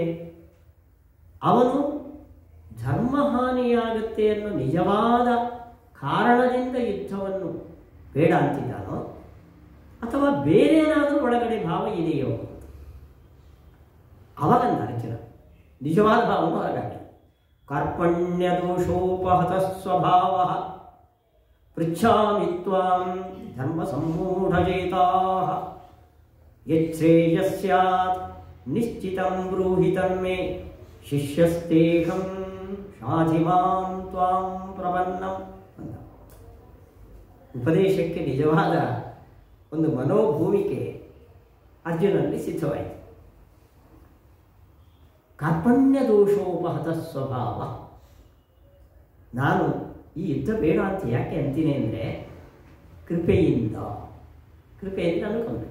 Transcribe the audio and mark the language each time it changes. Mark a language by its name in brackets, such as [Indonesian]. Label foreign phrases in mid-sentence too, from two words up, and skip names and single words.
[Kannada] ಅವನು ಧರ್ಮಹಾನಿಯಾಗುತ್ತೆ ಅನ್ನೋ ನಿಜವಾದ ಕಾರಣದಿಂದ ಯುದ್ಧವನ್ನು ಬೇಡ ಅಂತಿದ್ದಾನೋ ಅಥವಾ ಬೇರೇನಾದರೂ ಒಳಗಡೆ ಭಾವ ಇದೆಯೋ? ಅವಾಗಂದ ಅರ್ಜುನ ನಿಜವಾದ ಭಾವನು ಹೊರಗಾಟ. [Sanskrit] ಕಾರ್ಪಣ್ಯ ದೋಷೋಪಹತ ಸ್ವಭಾವ ಪೃಚ್ಛಾಮಿ ತ್ವಾಂ ಧರ್ಮ ಸಮ್ಮೂಢಚೇತಾಃ ಯಚ್ಛ್ರೇಯಸ್ ಸ್ಯಾತ್ ನಿಶ್ಚಿತಂ ಬ್ರೂಹಿ ತನ್ಮೇ ಶಿಷ್ಯಸ್ತೇಹಂ ಶಾಧಿ ಮಾಂ ತ್ವಾಂ ಪ್ರಪನ್ನಂ ಅಂತ. [Kannada] ಉಪದೇಶಕ್ಕೆ ನಿಜವಾದ ಒಂದು ಮನೋಭೂಮಿಕೆ ಅರ್ಜುನಲ್ಲಿ ಸಿದ್ಧವಾಯಿತು. [Sanskrit] ಕಾರ್ಪಣ್ಯ ದೋಷೋಪಹತ ಸ್ವಭಾವ. [Kannada] ನಾನು ಈ ಯುದ್ಧ ಬೇಡ ಅಂತ ಯಾಕೆ ಅಂತೀನಿ ಅಂದರೆ ಕೃಪೆಯಿಂದ ಅನ್ಕೊಂಡೆ.